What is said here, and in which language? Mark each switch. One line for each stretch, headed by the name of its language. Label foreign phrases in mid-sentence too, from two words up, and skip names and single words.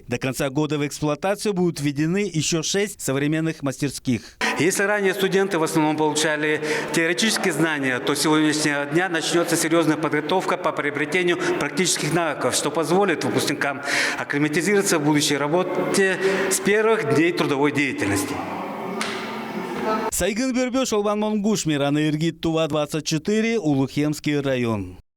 Russian: До конца года в эксплуатацию будут введены еще 6 современных мастерских. Если ранее студенты в основном получали теоретические знания, то с сегодняшнего дня начнется серьезная подготовка по приобретению практических навыков, что позволит выпускникам акклиматизироваться в будущей работе с первых дней трудовой деятельности. Сайгын Бербеш, Олбан Монгуш, Мирана Иргит, Тува 24, Улухемский район.